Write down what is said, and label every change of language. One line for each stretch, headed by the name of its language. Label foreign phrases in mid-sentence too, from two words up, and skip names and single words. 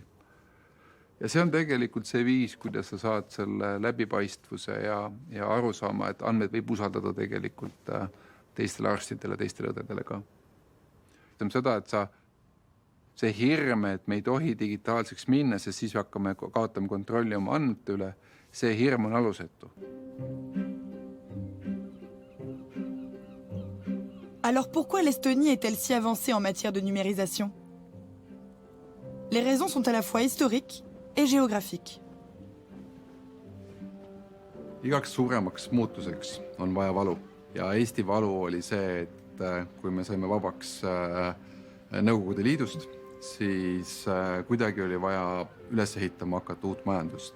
Estonian: Ja see on tegelikult see viis, kuidas sa saad selle läbipaistvuse ja aru saama, et andmed võib usaldada tegelikult teistele arstidele, teistele õdedele ka. Ütleme seda, et see hirm, et me ei tohi digitaalseks minna, sest siis hakkame kaotama kontrolli oma andmete üle, see hirm on alusetu.
French: Alors pourquoi l'Estonie est-elle si avancée en matière de numérisation? Les raisons sont à la fois historiques et géographiques.
Estonian: Igaks suuremaks muutuseks on vaja valu. Ja Eesti valu oli see, et kui me saime vabaks Nõukogude Liidust, siis kuidagi oli vaja üles ehitama hakata uut majandust.